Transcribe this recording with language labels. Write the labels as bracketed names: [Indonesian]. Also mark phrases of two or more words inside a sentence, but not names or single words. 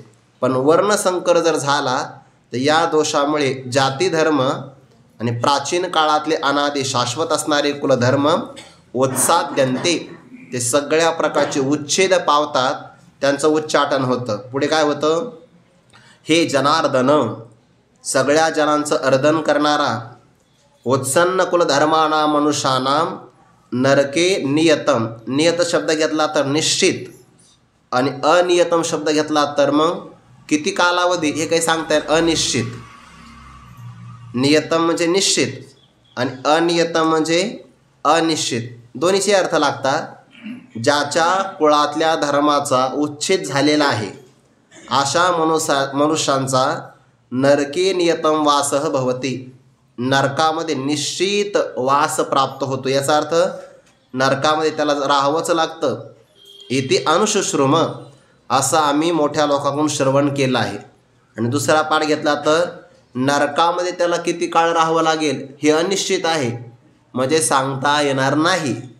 [Marathi] पण वर्णसंकर जर झाला तर या दोषामुळे जाती धर्म आणि प्राचीन काळातले अनादी शाश्वत असणारे कुलधर्म उत्साद्यन्ते, ते सगळ्या प्रकारचे उच्छेद पावतात, त्यांचं उच्चाटन होतं. पुढे काय होतं? हे जनार्दन, सगळ्या जनांचं अर्दन करणारा, [Sanskrit] उत्सन्न कुलधर्मानां मनुष्यानां नरके नियतम. [Marathi] नियत शब्द घेतला तर निश्चित आणि अनियतम शब्द घेतला तर मग किती कालावधी हे काही सांगता येईल. अनिश्चित. नियतम म्हणजे निश्चित आणि अनियतम म्हणजे अनिश्चित. दोन्हीचे अर्थ लागतात. ज्याच्या कुळातल्या धर्माचा उच्छेद झालेला आहे अशा मनुष्यांचा [Sanskrit] नरके नियतम वासः भवति. [Marathi] नरकामध्ये निश्चित वास प्राप्त होतो. याचा अर्थ नरकामध्ये त्याला राहावंच लागतं. [Sanskrit] इति अनुशुश्रुम [Marathi] असं आम्ही मोठ्या लोकांकडून श्रवण केलं आहे. आणि दुसरा पाठ घेतला तर नरकामध्ये त्याला किती काळ राहावं लागेल हे अनिश्चित आहे, म्हणजे सांगता येणार नाही.